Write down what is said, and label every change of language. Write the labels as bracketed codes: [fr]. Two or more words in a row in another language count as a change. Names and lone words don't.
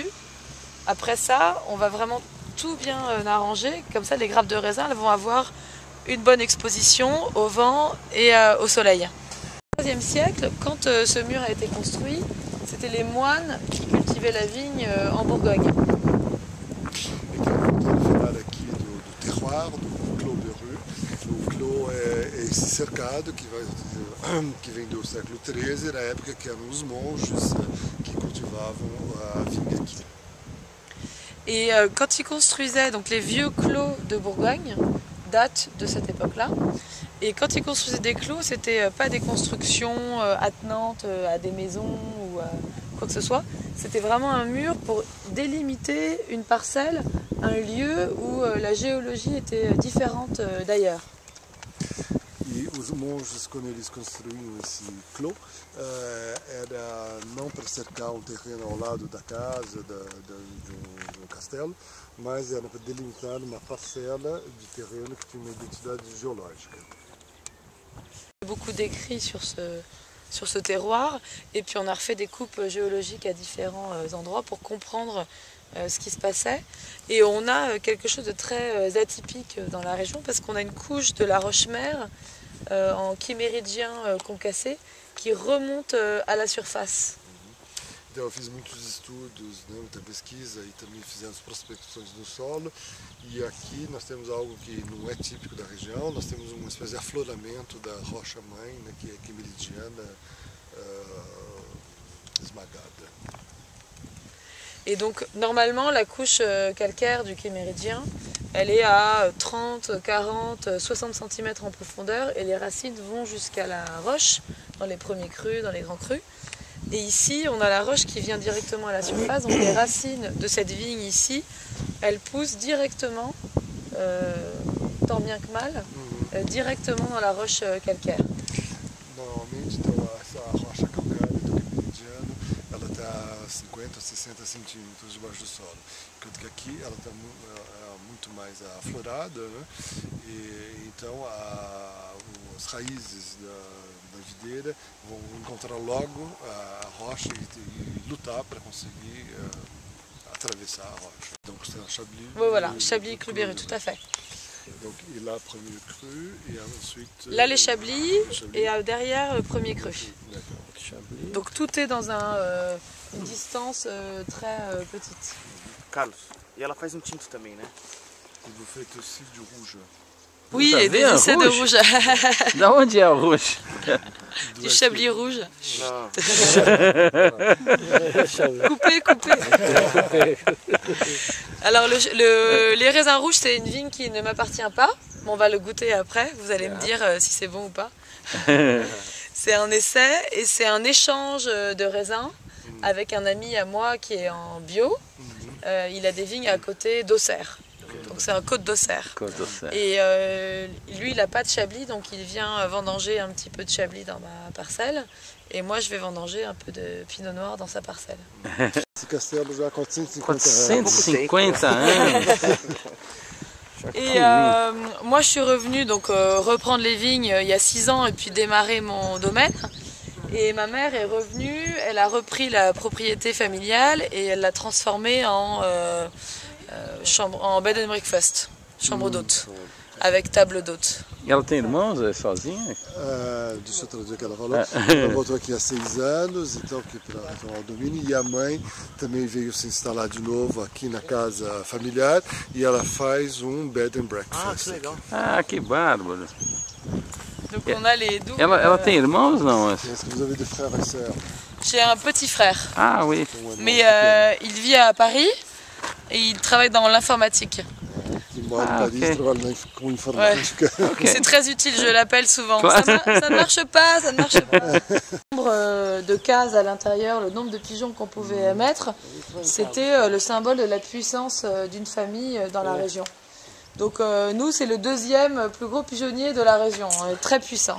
[fr] Après ça, on va vraiment tout bien arranger, comme ça les grappes de raisin elles vont avoir une bonne exposition au vent et au soleil. Au XIIIe siècle, quand ce mur a été construit, c'était les moines qui cultivaient la vigne en Bourgogne. [pt] Aqui do terroir, do clos de rue. O clos é esse cercado que vem do século XIII, na época que eram os monges qui cultivavam a vigne aqui. [fr] Et quand ils construisaient, donc les vieux clos de Bourgogne datent de cette époque-là. Et quand ils construisaient des clos, c'était pas des constructions attenantes à des maisons ou quoi que ce soit. C'était vraiment un mur pour délimiter une parcelle, un lieu où la géologie était différente d'ailleurs. [pt] E os monges, quando eles construíam esse clos, era não para cercar um terreno ao lado da casa, de um castelo, mas era para delimitar uma parcela de terreno que tinha uma identidade geológica. [fr] Beaucoup d'écrits sur ce terroir et puis on a refait des coupes géologiques à différents endroits pour comprendre ce qui se passait. Et on a quelque chose de très atypique dans la région parce qu'on a une couche de la roche-mère en quiméridien concassé qui remonte à la surface. [pt] Então eu fiz muitos estudos, muita pesquisa e também fizemos prospecções no solo. E aqui nós temos algo que não é típico da região, nós temos uma espécie de afloramento da rocha-mãe, que é quimeridiana esmagada. [fr] Et donc normalement la couche calcaire du quiméridien, elle est à 30, 40, 60 cm en profondeur et les racines vont jusqu'à la roche, dans les premiers crus, dans les grands crus. Et ici, on a la roche qui vient directement à la surface, donc les racines de cette vigne ici, elles poussent directement, tant bien que mal, directement dans la roche calcaire. [pt] Normalmente, então, essa rocha calcária do quimeridiano, ela está a 50 a 60 centímetros debaixo do solo, enquanto que aqui ela está muito mais aflorada, né? E então as raízes da videira vão encontrar logo a rocha e lutar para conseguir atravessar a rocha. [fr] Donc c'est un Chablis. Oui, voilà, Chablis Clos Berru, tout à fait. Donc et là premier cru et ensuite. Là les Chablis et derrière le premier cru. Donc tout est dans une distance très petite. [pt] Carlos, e ela faz tinto também, né? [fr] Et vous faites aussi du rouge. Oui, et des essais de rouge. [pt] Da onde é o rouge? [fr] Du Chablis rouge. [pt] Não. [fr] Coupé. Alors les raisins rouges, c'est une vigne qui ne m'appartient pas. On va le goûter après, vous allez me dire si c'est bon ou pas. C'est un essai et c'est un échange de raisins avec un ami à moi qui est en bio. Il a des vignes à côté d'Auxerre. Donc c'est un Côte d'Auxerre. Et lui il n'a pas de Chablis, donc il vient vendanger un petit peu de Chablis dans ma parcelle. Et moi je vais vendanger un peu de Pinot Noir dans sa parcelle. [pt] Esse castelo já há 450 450 anos. [fr] Et moi je suis revenue donc reprendre les vignes il y a 6 ans et puis démarrer mon domaine. Et ma mère est revenue, elle a repris la propriété familiale et elle l'a transformée en chambre, en [en] bed and breakfast, [fr] chambre d'hôte, avec table d'hôte. [pt] Ela tem irmãos? É sozinha? Deixa eu traduzir o que ela falou. Ela voltou aqui há 6 anos, então aqui para retomar o domínio. E a mãe também veio se instalar de novo aqui na casa familiar e ela faz um [en] bed and breakfast. [pt] Ah, que legal. Ah, que bárbaro. [fr] Donc on a les doubles. [pt] Ela tem irmãos, não? [fr] Est-ce que vous avez des frères et sœurs? J'ai un petit frère, Ah, oui. mais il vit à Paris et il travaille dans l'informatique. [pt] Que mora em Paris, ok. trabalha com informática. [fr] C'est très utile, je l'appelle souvent. Ça ne marche pas, ça ne marche pas. Le nombre de cases à l'intérieur, le nombre de pigeons qu'on pouvait mettre, c'était le symbole de la puissance d'une famille dans la région. Donc nous, c'est le deuxième plus gros pigeonnier de la région, on est très puissant.